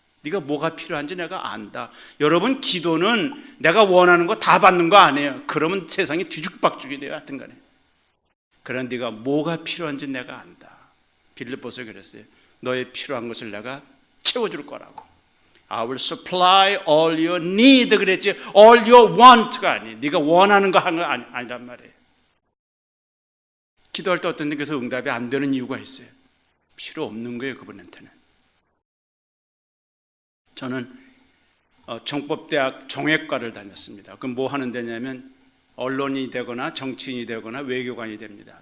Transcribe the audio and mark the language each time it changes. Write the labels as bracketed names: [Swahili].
[Korean] 네가 뭐가 필요한지 내가 안다. 여러분, 기도는 내가 원하는 거 다 받는 거 아니에요. 그러면 세상이 뒤죽박죽이 돼요. 하여튼 간에. 그러나 네가 뭐가 필요한지 내가 안다. 빌립보서 그랬어요. 너의 필요한 것을 내가 채워줄 거라고. [English] I will supply all your need [Korean] 그랬지. [English] all your want가 [Korean] 아니에요. 네가 원하는 거 하는 거 아니란 말이에요. 기도할 때 어떤 데서 응답이 안 되는 이유가 있어요. 필요 없는 거예요, 그분한테는. 저는 정법대학 정외과를 다녔습니다. 그럼 뭐 하는 데냐면 언론이 되거나 정치인이 되거나 외교관이 됩니다.